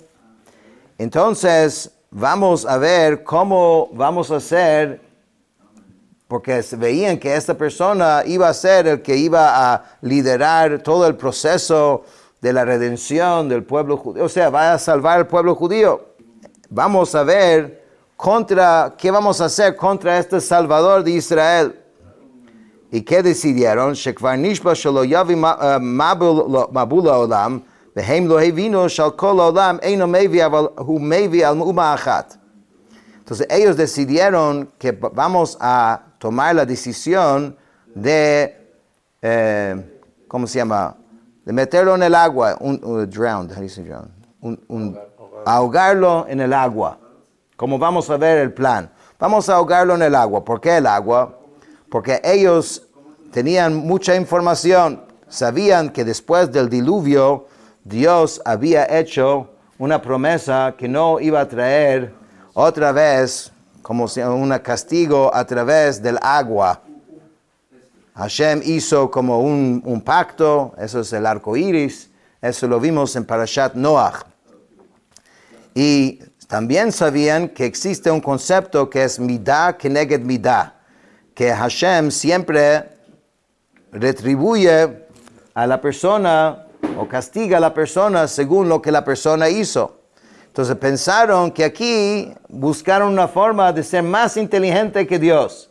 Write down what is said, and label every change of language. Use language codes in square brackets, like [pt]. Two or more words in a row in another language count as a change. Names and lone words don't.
[es] Entonces vamos a ver cómo vamos a hacer, porque veían que esta persona iba a ser el que iba a liderar todo el proceso de la redención del pueblo judío, o sea, va a salvar al pueblo judío. Vamos a ver qué vamos a hacer contra este Salvador de Israel. ¿Y qué decidieron? [he] שכבר נשבע שלא יביא מבול עולם והם לא הבינו של כל עולם אינו מביא אבל הוא מביא על אומה אחת. [es] Entonces ellos decidieron que vamos a tomar la decisión de, ¿cómo se llama? De meterlo en el agua, [en] drowned, how do you say drowned? [es] Ahogarlo en el agua. Como vamos a ver el plan. Vamos a ahogarlo en el agua. ¿Por qué el agua? Porque ellos tenían mucha información. Sabían que después del diluvio, Dios había hecho una promesa que no iba a traer otra vez como un castigo a través del agua. Hashem hizo como un pacto, eso es el arco iris, eso lo vimos en Parashat Noach. Y también sabían que existe un concepto que es [he] מידה כנגד מידה, [es] que Hashem siempre retribuye a la persona o castiga a la persona según lo que la persona hizo. Entonces pensaron que aquí buscaron una forma de ser más inteligente que Dios.